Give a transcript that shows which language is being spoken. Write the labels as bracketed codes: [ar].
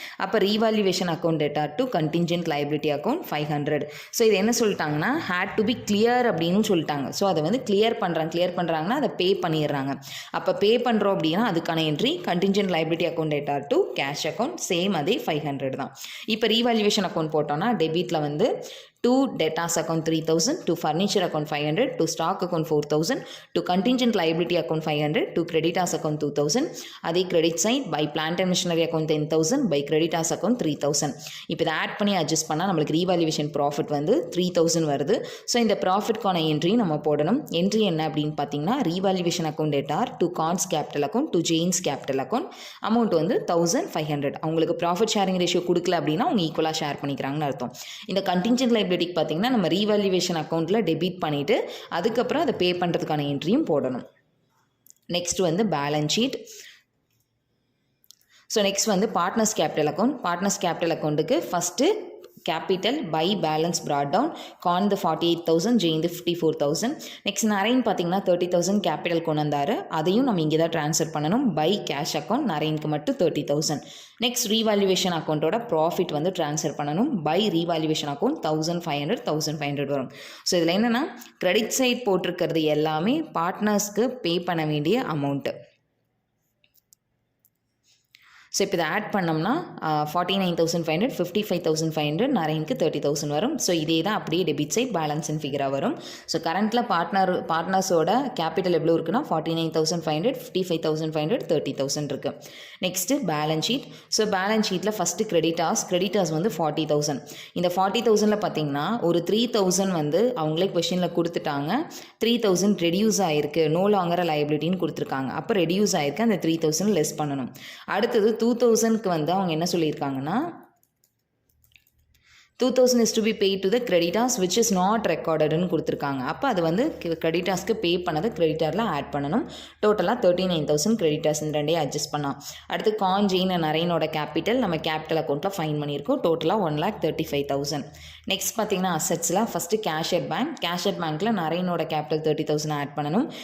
[ta] அப்போ ரீவால்யூவேஷன் account data to contingent liability account 500. So இது என்ன சொல்லிட்டாங்கன்னா ஹேட் டு பி கிளியர் அப்படின்னு சொல்லிட்டாங்க. ஸோ அதை வந்து கிளியர் பண்ணுறாங்கன்னா அதை பே பண்ணிடுறாங்க. அப்போ பே பண்ணுறோம் அப்படின்னா அதுக்கான entry contingent liability account data to cash account same அதே 500 தான். இப்போ ரீவால்யூவேஷன் அக்கௌண்ட் போட்டோம்னா டெபிட்டில் வந்து [en] to debtors account 3000, to furniture account 500, to stock account 4000, to contingent liability account 500, to creditors account 2000. அதே credit side by plant and machinery account 10,000, by creditors account 3,000. [ta] இப்போ இதை add பண்ணி adjust பண்ணால் நம்மளுக்கு ரீவால்யூவேஷன் ப்ராஃபிட் வந்து 3,000 வருது. ஸோ இந்த ப்ராஃபிட்கான என்ட்ரி நம்ம போடணும். என்ட்ரி என்ன அப்படின்னு பார்த்தீங்கன்னா ரீவால்யூவேஷன் account டேட்டார் to cons capital account to Jains capital account amount வந்து 1,500. அவங்களுக்கு ப்ராஃபிட் ஷேரிங் ரேஷியோ கொடுக்கல அப்படின்னா அவங்க ஈக்குவலாக ஷேர் பண்ணிக்கிறாங்கன்னு அர்த்தம். இந்த கண்டிஞ்சன்ட் லைபிலிட்டி பார்த்தீங்கன்னா நம்ம ரீவால்யூவேஷன் அக்கௌண்ட்டில் டெபிட் பண்ணிவிட்டு அதுக்கப்புறம் அதை பே பண்ணுறதுக்கான என்ட்ரியும் போடணும். நெக்ஸ்ட் வந்து பேலன்ஸ் ஷீட். ஸோ நெக்ஸ்ட் வந்து partners capital account. Partners capital அக்கௌண்ட்டுக்கு first [en] capital by balance brought down, con the 48,000, J the 54,000. [ta] Next Naren பார்த்தீங்கன்னா 30,000 கேபிட்டல் கொண்டு வந்தார், அதையும் நம்ம இங்கே தான் ட்ரான்ஸ்ஃபர் பண்ணணும். பை கேஷ் அக்கௌண்ட் நரேனுக்கு மட்டும் 30,000. நெக்ஸ்ட் ரீவால்யூவேஷன் அக்கௌண்ட்டோட ப்ராஃபிட் வந்து ட்ரான்ஸ்ஃபர் பண்ணணும். பை ரீவால்யூவேஷன் அக்கௌண்ட் 1,500 வரும். ஸோ இதில் என்னென்னா கிரெடிட் சைட் போட்டிருக்கிறது எல்லாமே பார்ட்னர்ஸ்க்கு பே பண்ண வேண்டிய அமௌண்ட்டு. ஸோ இப்போ இதை ஆட் பண்ணோம்னா 49,500, 55,500, நரேனுக்கு 30,000 வரும். ஸோ இதே தான் அப்படியே டெபிட் சைட் பேலன்ஸ் அண்ட் ஃபிகராக வரும். ஸோ கரண்ட்டில் பார்ட்னர்ஸோட கேபிட்டல் எவ்வளோ இருக்குன்னா 49,500, 55,500, 30,000 இருக்குது. Next balance sheet. So balance ஷீட்டில் ஃபஸ்ட்டு கிரெடிட்டார்ஸ் வந்து 40,000. இந்த 40,000ல் பார்த்தீங்கன்னா ஒரு 3,000 வந்து அவங்களே கொஷினில் கொடுத்துட்டாங்க. 3,000 ரெடியூஸ் ஆகிருக்கு, நோ லாங்கர் லைபிலிட்டின்னு கொடுத்துருக்காங்க. அப்போ ரெடியூஸ் ஆகிருக்கு, அந்த 3,000 லெஸ் பண்ணணும். அடுத்தது 2,000க்கு வந்து அவங்க என்ன சொல்லியிருக்காங்கன்னா [en] 2,000 is to be paid to the creditors which is not recorded [ta] ன்னு கொடுத்துருக்காங்க. அப்போ அது வந்து கிரெடிட்டார்ஸ்க்கு பே பண்ணதை கிரெடிட்டாரில் ஆட் பண்ணணும். டோட்டலாக 39,000 கிரெடிட்டார்ஸ் இந்த ரெண்டையும் அட்ஜஸ்ட் பண்ணலாம். அடுத்து கான் ஜெயின் நரேனோட கேபிட்டல் நம்ம கேபிட்டல் அக்கௌண்ட்டில் ஃபைன் பண்ணியிருக்கோம். டோட்டலாக 1,35,000. நெக்ஸ்ட் பார்த்தீங்கன்னா அசெட்ஸில் ஃபஸ்ட்டு கேஷ் அட் பேங்க்கில் நரேனோட கேபிட்டல் 30,000 ஆட் பண்ணணும்.